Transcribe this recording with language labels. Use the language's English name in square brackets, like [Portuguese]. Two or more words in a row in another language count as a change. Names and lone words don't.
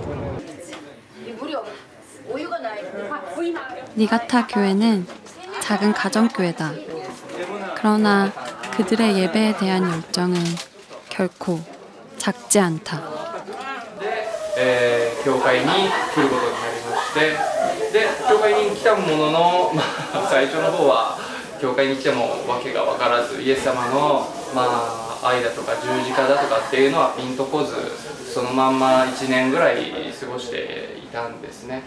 [Korean] 니가타 교회는 작은 가정교회다. 그러나 그들의 예배에 대한 열정은 결코 작지 않다. [Japanese] 教会に来ることになりまして、で教会に来たものの、最初の方は教会に来てもわけが分からず、イエス様の、愛だとか十字架だとかっていうのはピンとこず、そのまんま1年ぐらい過ごしていたんですね。